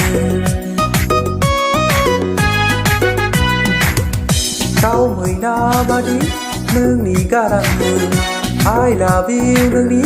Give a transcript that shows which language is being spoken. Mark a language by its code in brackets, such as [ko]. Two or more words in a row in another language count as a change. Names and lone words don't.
[brx] दाउ मैना बादि नोंनि गारांखौ [en] I love you [brx] नोंनि